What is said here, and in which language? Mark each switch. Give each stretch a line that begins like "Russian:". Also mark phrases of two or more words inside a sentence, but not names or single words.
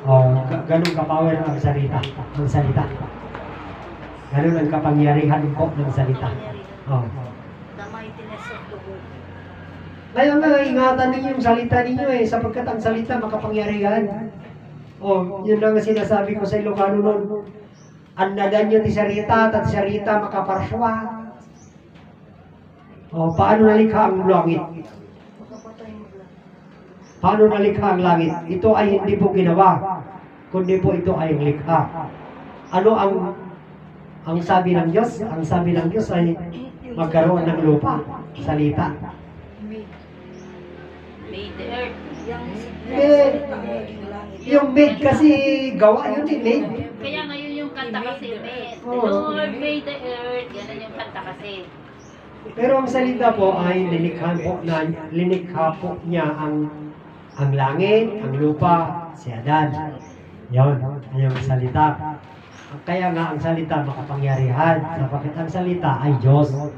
Filipino: Ganon ka-power ang salita. Ganon ang kapangyarihan po ng salita.
English: The mightiness
Filipino: at loob. Kaya nga, ingatan ninyo yung salita ninyo sapagkat ang salita makapangyarihan. Yun ang sinasabi ko sa Ilocano noon.
Iloko: Annadan nyo ti sarita, at sarita makaparswa.
Filipino: Paano nalikha ang langit? Makapatay mo lang. Paano nalikha ang langit? Ito ay hindi po ginawa, kundi po ito ay likha. Ano ang sabi ng Diyos? Ang sabi ng Diyos ay magkaroon ng lupa, salita.
English: Made the earth.
Filipino: Yung made kasi gawa yun made. Kaya ngayon yung kanta kasi, made. The Oh.
English: Lord made the earth.
Filipino: Yan yung kanta kasi. Pero ang salita po ay linikha po niya ang langit, ang lupa, si Adan. Yon, yung salita. Kaya nga ang salita makapangyarihan, sapagkat ang salita ay Diyos.